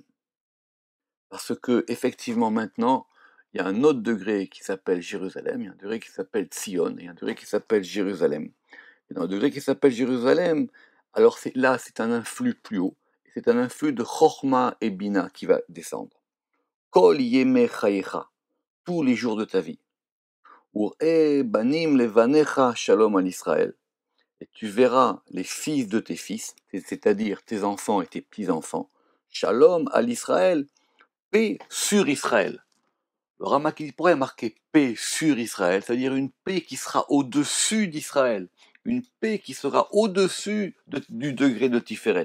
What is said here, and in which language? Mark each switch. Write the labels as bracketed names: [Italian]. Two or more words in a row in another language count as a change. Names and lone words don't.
[French] Parce que, effectivement, maintenant, il y a un autre degré qui s'appelle Jérusalem, il y a un degré qui s'appelle Sion, et un degré qui s'appelle Jérusalem. Et dans le degré qui s'appelle Jérusalem, alors là, c'est un influx plus haut. C'est un influx de Chochma et Bina qui va descendre. [Hebrew] כל ימי חייך, [French] tous les jours de ta vie. [Hebrew] וראה בנים לבניך שלום על ישראל. [French] Et tu verras les fils de tes fils, c'est-à-dire tes enfants et tes petits-enfants. [Hebrew] שלום על ישראל, [French] paix sur Israël. Le Ramak pourrait marquer paix sur Israël, c'est-à-dire une paix qui sera au-dessus d'Israël, une paix qui sera au-dessus du degré de Tiferet.